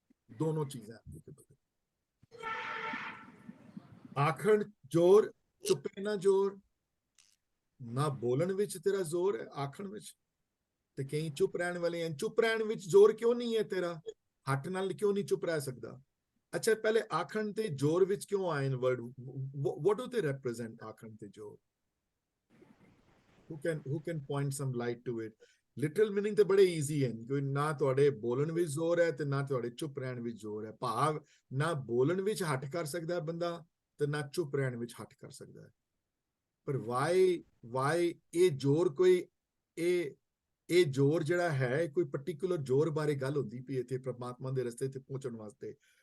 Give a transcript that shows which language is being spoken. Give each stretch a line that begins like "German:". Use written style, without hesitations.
Punjabi: ਦੋਨੋਂ ਚੀਜ਼ਾਂ ਆਖਣ ਜ਼ੋਰ, ਚੁੱਪੇ ਨਾ ਜ਼ੋਰ, ਨਾ ਬੋਲਣ ਵਿੱਚ ਤੇਰਾ ਜ਼ੋਰ ਹੈ, ਆਖਣ ਵਿੱਚ। ਤੇ ਕਈ ਚੁੱਪ ਰਹਿਣ ਵਾਲੇ ਹਨ, ਚੁੱਪ ਰਹਿਣ ਵਿੱਚ ਜ਼ੋਰ ਕਿਉਂ ਨਹੀਂ ਹੈ ਤੇਰਾ, ਹੱਟ ਨਾਲ ਕਿਉਂ ਨਹੀਂ ਚੁੱਪ ਰਹਿ ਸਕਦਾ? ਅੱਛਾ, ਪਹਿਲੇ ਆਖਣ ਤੇ ਜ਼ੋਰ ਵਿੱਚ ਕਿਉਂ ਆਏ word,
English: what do they represent?
Punjabi: ਆਖਣ ਤੇ ਜ਼ੋਰ,
English: who can point some light to it? Literal meaning
Punjabi: ਤੇ ਬੜੇ ਈਜ਼ੀ ਹਨ, ਕੋਈ ਨਾ ਤੁਹਾਡੇ ਬੋਲਣ ਵਿੱਚ ਜ਼ੋਰ ਹੈ ਤੇ ਨਾ ਤੁਹਾਡੇ ਚੁੱਪ ਰਹਿਣ ਵਿੱਚ ਜ਼ੋਰ ਹੈ। ਭਾਵ ਨਾ ਬੋਲਣ ਵਿੱਚ ਹੱਟ ਕਰ ਸਕਦਾ ਬੰਦਾ ਤੇ ਨਾ ਚੁੱਪ ਰਹਿਣ ਵਿੱਚ ਹੱਟ ਕਰ ਸਕਦਾ ਹੈ। ਪਰ ਵਾਈ ਇਹ ਜ਼ੋਰ ਕੋਈ ਇਹ ਜ਼ੋਰ ਜਿਹੜਾ ਹੈ ਕੋਈ ਪਾਰਟਿਕੂਲਰ ਜ਼ੋਰ ਬਾਰੇ ਗੱਲ ਹੁੰਦੀ ਪਈ ਇੱਥੇ ਪ੍ਰਮਾਤਮਾ ਦੇ ਰਸਤੇ ਤੇ ਪਹੁੰਚਣ ਵਾਸਤੇ।